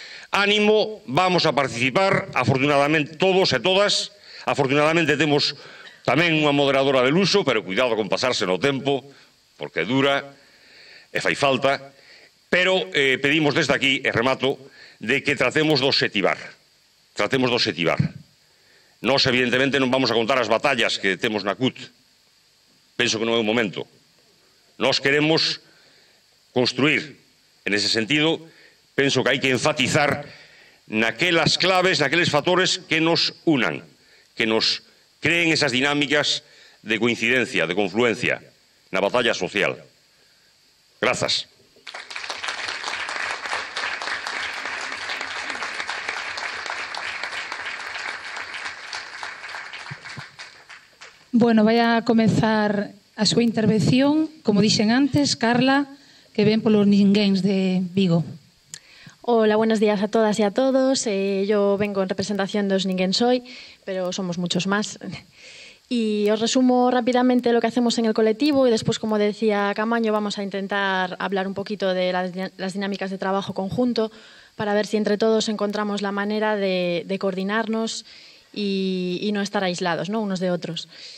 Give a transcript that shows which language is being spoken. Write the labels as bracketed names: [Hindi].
[Galician] Ánimo, vamos a participar, afortunadamente todos e todas. Afortunadamente temos tamén unha moderadora de luxo, pero cuidado con pasarse no tempo, porque dura e fai falta. Pero pedimos desde aquí, e remato, de que tratemos de obxectivar. Tratemos de obxectivar. Nós, evidentemente, non vamos a contar as batallas que temos na CUT. Penso que non é o momento. Nós queremos construir. En ese sentido, penso que hai que enfatizar naquelas claves, naqueles factores que nos unan, que nos creen esas dinámicas de coincidencia, de confluencia na batalla social. Grazas. Bueno, vai a comezar a súa intervención, como dixen antes, Carla, que ven polos Ninguéns de Vigo. [Spanish] Hola, buenos días a todas y a todos. Yo vengo en representación de Os Ninguén Soy, pero somos muchos más. Y os resumo rápidamente lo que hacemos en el colectivo y después, como decía Camaño, vamos a intentar hablar un poquito de las dinámicas de trabajo conjunto para ver si entre todos encontramos la manera de coordinarnos y no estar aislados, ¿no?, unos de otros.